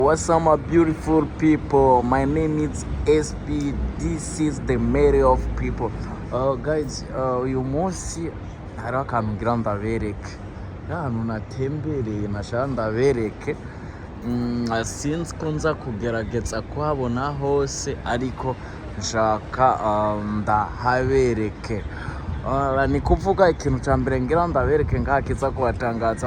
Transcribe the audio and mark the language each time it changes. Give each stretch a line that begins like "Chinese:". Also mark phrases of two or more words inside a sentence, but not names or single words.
English: What's up, my beautiful people? My name is SP. This is the mayor of people. Guys,
Rundi: uyu munsi hari akantu ngira ndabereke. Ahantu natembereye nashaka ndabereke. Since ko nza kugerageza kuhabona hose ariko nshaka ndahabereke. Ni kuvuga ikintu cya mbere ngira ndabereke ngaha kiza kubatangaza.